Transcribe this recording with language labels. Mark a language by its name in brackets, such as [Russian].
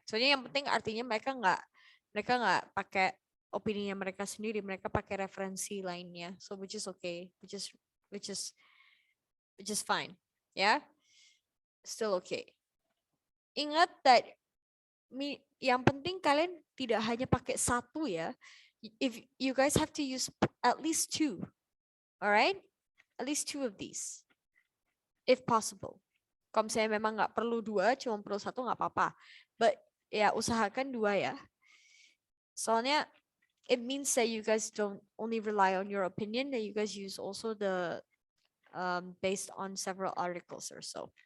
[Indonesian] Soalnya yang penting artinya mereka nggak pakai opininya mereka sendiri, mereka pakai referensi lainnya. [English] So which is okay, which is fine, ya. Yeah? Still okay. [Indonesian] Ingat that yang penting kalian tidak hanya pakai satu ya. [English] If you guys have to use at least 2, all right? At least 2 of these, if possible. [Indonesian] Kalau misalnya memang nggak perlu 2, cuma perlu 1 nggak apa-apa. [English] But ya [Indonesian] usahakan 2 ya. [English] Soalnya it means that you guys don't only rely on your opinion, that you guys use also the based on several articles or so.